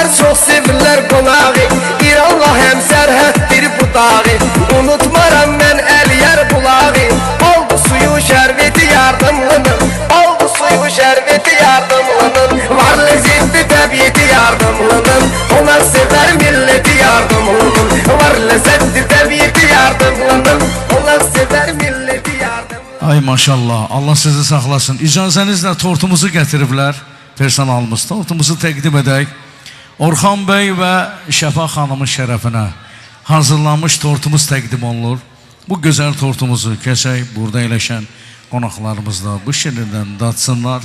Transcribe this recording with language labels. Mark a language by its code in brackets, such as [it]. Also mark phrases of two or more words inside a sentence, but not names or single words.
[az] çok sevirler konağı Bir Allah hem sərhəddir bu dağı Unutmaram mən el yer bulağı Oldu suyu şerbeti yardımlının Oldu suyu şerbeti yardımlının Var lezzeti təbiyyeti yardımlının Onlar sever milleti yardımlının Var lezzeti təbiyyeti yardımlının Onlar sever milleti yardımlının Ay maşallah, Allah sizi saxlasın. İcazənizlə tortumuzu gətiriblər. Personalımız tortumuzu təqdim edək. Orxan bəy və Şəfa xanımın şərəfinə hazırlanmış tortumuz təqdim olunur. Bu gözəl tortumuzu kəsək, burada eləşən qonaqlarımızla bu şiirdən datsınlar.